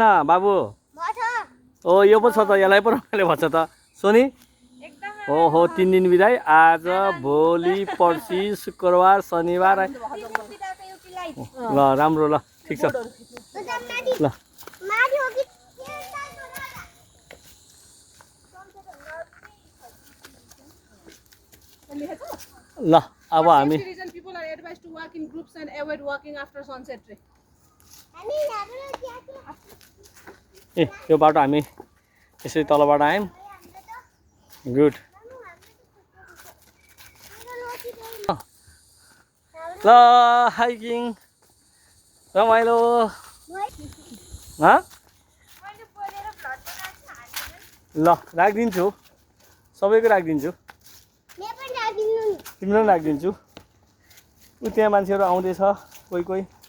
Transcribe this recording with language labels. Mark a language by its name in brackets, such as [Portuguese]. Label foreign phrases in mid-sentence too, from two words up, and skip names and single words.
[Nepali] बाबु ओ यो पो छ त यसलाई पो रमाइलो भन्छ त सोनी ओहो 3 दिन बिदाई आज भोलि पर्सि शुक्रबार शनिबार ल राम्रो ल ठिक छ ल ल अब हामी [English] reason people are advised to walk in groups and avoid walking after sunset रे [Nepali] ए यो बाटो हामी यसरी तलबाट आयौँ गुड ल हाइकिङ रमाइलो ल राखिदिन्छु सबैको राखिदिन्छु तिम्रो पनि राखिदिन्छु ऊ त्यहाँ मान्छेहरू आउँदैछ कोही कोही